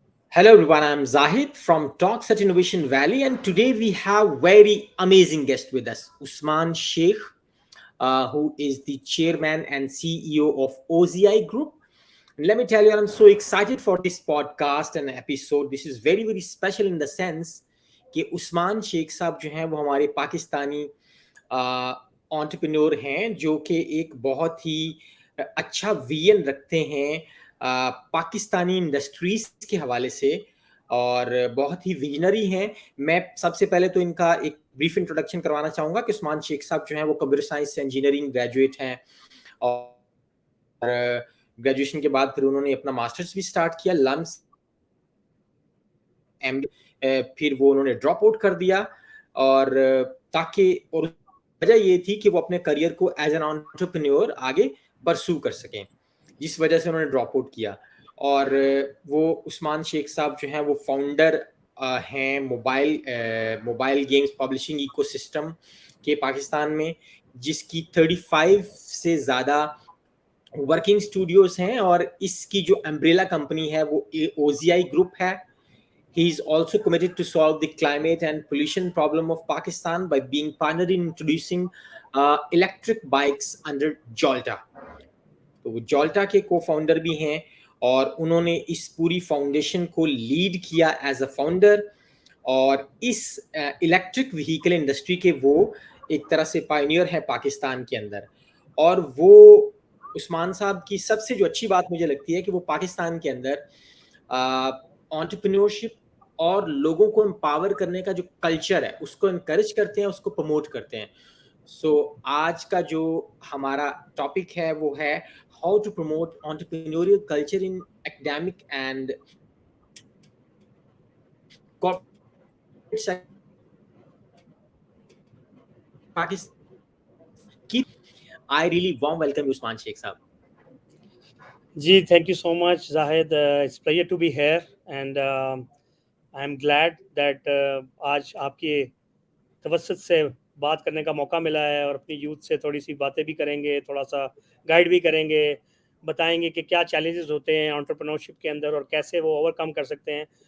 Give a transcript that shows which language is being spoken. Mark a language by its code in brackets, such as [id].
[en] Hello everyone, I'm Zahid from Talks at Innovation Valley, and today we have very amazing guest with us, Usman Sheikh, who is the chairman and CEO of OZI Group. And let me tell you, I'm so excited for this podcast and episode. This is very very special in the sense [hi] कि उस्मान शेख साहब जो हैं वो हमारे Pakistani entrepreneur हैं जो कि एक बहुत ही अच्छा विजन रखते हैं पाकिस्तानी इंडस्ट्रीज के हवाले से और बहुत ही विजनरी हैं। मैं सबसे पहले तो इनका एक ब्रीफ इंट्रोडक्शन करवाना चाहूँगा कि उस्मान शेख साहब जो हैं वो कंप्यूटर साइंस इंजीनियरिंग ग्रेजुएट हैं और ग्रेजुएशन के बाद फिर उन्होंने अपना मास्टर्स भी स्टार्ट किया लम्स एम फिर वो उन्होंने ड्रॉप आउट कर दिया और ताकि और वजह ये थी कि वो अपने करियर को एज एन एंटरप्रेन्योर आगे परस्यू कर सकें, जिस वजह से उन्होंने ड्रॉप आउट किया। और वो उस्मान शेख साहब जो हैं वो फाउंडर हैं मोबाइल गेम्स पब्लिशिंग इकोसिस्टम के पाकिस्तान में, जिसकी 35 से ज़्यादा वर्किंग स्टूडियोज हैं और इसकी जो अम्ब्रेला कंपनी है वो OZI ग्रुप है। [en] He is also committed to solve the climate and pollution problem of Pakistan by being pioneer in introducing electric bikes under Jolta. [hi] तो वो Jolta के co-founder भी हैं और उन्होंने इस पूरी फाउंडेशन को लीड किया एज अ फाउंडर और इस इलेक्ट्रिक व्हीकल इंडस्ट्री के वो एक तरह से पायनियर हैं पाकिस्तान के अंदर। और वो उस्मान साहब की सबसे जो अच्छी बात मुझे लगती है कि वो पाकिस्तान के अंदर एंटरप्रेन्योरशिप और लोगों को एम्पावर करने का जो कल्चर है उसको इनकरेज करते हैं, उसको प्रमोट करते हैं। सो आज का जो हमारा टॉपिक है वो है how to promote entrepreneurial culture in academic and corporate Pakistan. [en] I really warm welcome you, Usman Sheikh साहब। जी, thank you so much, Zahid. It's pleasure to be here, and I'm glad that [hi] आज आपके तवज्जुह से बात करने का मौका मिला है और अपनी यूथ से थोड़ी सी बातें भी करेंगे, थोड़ा सा गाइड भी करेंगे, बताएंगे कि क्या चैलेंजेस होते हैं एंटरप्रेन्योरशिप के अंदर और कैसे वो ओवरकम कर सकते हैं।